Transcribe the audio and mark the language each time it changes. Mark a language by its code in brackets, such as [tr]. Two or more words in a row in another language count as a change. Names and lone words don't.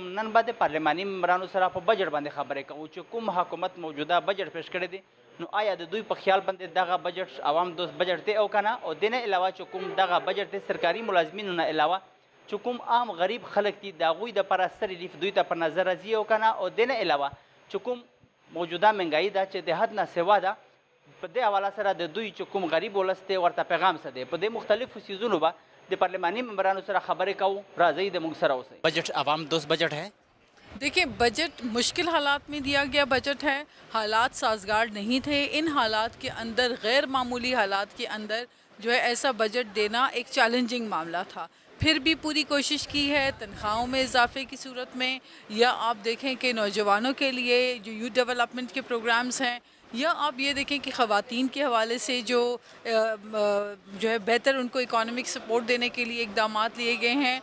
[ps] نن به د پارلماني ممبرانو سره په بجټ باندې خبرې کوو چې کوم حکومت موجوده بجټ پیش کړی دی، نو آیا د دوی په خیال باندې دغه بجټ عوام دوست بجټ دی او کنه، او د نه علاوه چې کوم دغه بجټ دی سرکاري ملازمینو نه علاوه چې کوم عام غریب خلک دي د هغوی دپاره څه ریلیف دوی ته په نظر راځي او کنه، او د نه علاوه چې کوم موجوده مهنګایي ده چې د حد نه سوا ده، په دې حواله سره د دوی چې کوم غریب ولس دی ورته پیغام څه دی، په دې مختلفو څیزونو به د پارلماني ممبرانو سره خبرې کوو. راځئ د موږ سره اوسئ. [ur] بجٹ عوام دوست بجٹ ہے. دیکھیں، بجٹ مشکل حالات میں دیا گیا بجٹ ہے. حالات سازگار نہیں تھے. ان حالات کے اندر، غیر معمولی حالات کے اندر جو ہے ایسا بجٹ دینا ایک چیلنجنگ معاملہ تھا. پھر بھی پوری کوشش کی ہے تنخواہوں میں اضافے کی صورت میں، یا آپ دیکھیں کہ نوجوانوں کے لیے جو [en] youth development [ur] کے پروگرامز ہیں، یا آپ یہ دیکھیں کہ خواتین کے حوالے سے جو ہے بہتر ان کو [en] economic support [ur] دینے کے لیے اقدامات لیے گئے ہیں.